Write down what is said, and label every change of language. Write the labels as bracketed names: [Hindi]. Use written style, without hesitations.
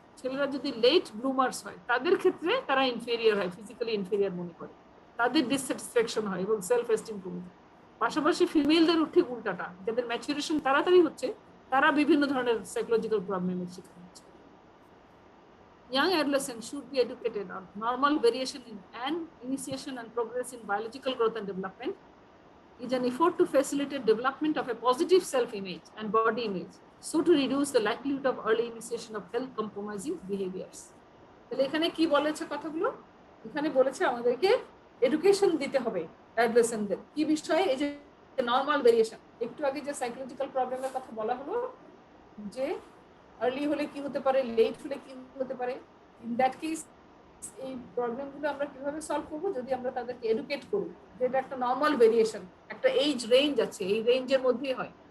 [Bangla] ছেলেরা যদি লেট ব্লুমার্স হয় তাদের ক্ষেত্রে তারা ইনফেরিয়ার হয়, ফিজিক্যালি ইনফেরিয়ার মনে করে, তাদের ডিসস্যাটিসফ্যাকশন হয় এবং সেলফ এস্টিম কমে যায়। পাশাপাশি ফিমেলদের ঠিক উল্টাটা, যাদের ম্যাচুরেশন তাড়াতাড়ি হচ্ছে তারা বিভিন্ন ধরনের সাইকোলজিক্যাল প্রবলেমের শিকার হচ্ছে। [English] Young adolescents should be educated on normal variation in and initiation and progress in biological growth and development is an effort to facilitate development of a positive self-image and body image, so to reduce the likelihood of early initiation of health compromising behaviors. [Bangla] তাহলে এখানে কি বলেছে কথাগুলো? এখানে বলেছে আমাদেরকে education দিতে হবে অ্যাডোলেসেন্টদের কি বিষয়ে, এই যে নরমাল ভেরিয়েশন। একটু আগে যে সাইকোলজিক্যাল প্রবলেমের কথা বলা হলো, যে আর্লি হলে কি হতে পারে, লেট হলে কি হতে পারে। [English] in that case [Bangla] এই প্রবলেমগুলো আমরা কিভাবে সলভ করবো, যদি আমরা তাদেরকে এডুকেট করি যে এটা একটা নর্মাল ভেরিয়েশন, একটা এজ রেঞ্জ আছে, এই রেঞ্জের মধ্যেই হয়।